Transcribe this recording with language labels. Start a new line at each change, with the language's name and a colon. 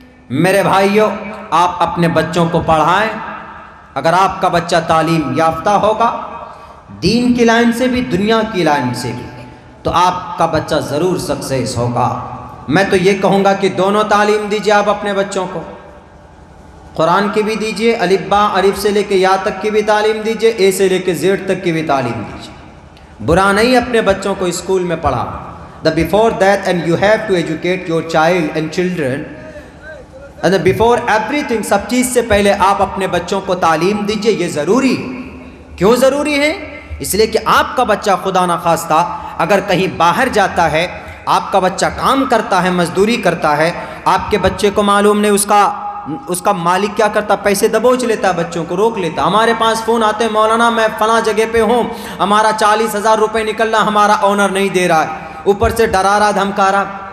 Urdu: میرے بھائیوں، آپ اپنے بچوں کو پڑھائیں۔ اگر آپ کا بچہ تعلیم یافتہ ہوگا، دین کی لائن سے بھی دنیا کی لائن سے بھی، تو آپ کا بچہ ضرور سکسیس ہوگا۔ میں تو یہ کہوں گا کہ دونوں تعلیم دیجیے آپ اپنے بچوں کو، قرآن کی بھی دیجیے، الف با الف سے لے کے یا تک کی بھی تعلیم دیجیے، اے سے لے کے زیڈ تک کی بھی تعلیم دیجیے، برا نہیں اپنے بچوں کو اسکول میں پڑھا.
English: The before that, and you have to educate your child and children, and before everything,
Urdu: سب چیز سے پہلے آپ اپنے بچوں کو تعلیم دیجئے. یہ ضروری ہے. کیوں ضروری ہے؟ اس لیے کہ آپ کا بچہ خدا نخواستہ اگر کہیں باہر جاتا ہے، آپ کا بچہ کام کرتا ہے، مزدوری کرتا ہے، آپ کے بچے کو معلوم نہیں اس کا مالک کیا کرتا، پیسے دبوچ لیتا ہے، بچوں کو روک لیتا. ہمارے پاس فون آتے ہیں، مولانا میں فلاں جگہ پہ ہوں، ہمارا 40,000 روپے نکل رہا، ہمارا اونر نہیں دے رہا ہے، اوپر سے ڈرا رہا دھمکا رہا.